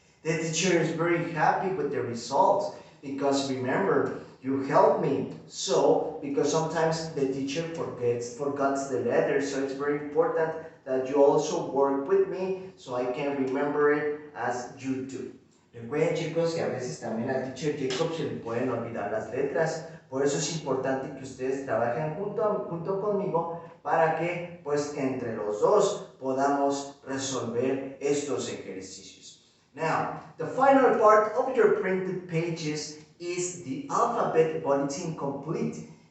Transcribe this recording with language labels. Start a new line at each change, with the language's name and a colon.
English: The teacher is very happy with the results because remember, you helped me. So, because sometimes the teacher forgets the letters, so it's very important that you also work with me so I can remember it as you do.
Spanish: Recuerden chicos que a veces también al teacher Jacob se le pueden olvidar las letras, por eso es importante que ustedes trabajen junto conmigo para que pues entre los dos podamos resolver estos ejercicios.
English: Now, the final part of your printed pages is the alphabet, but it's incomplete.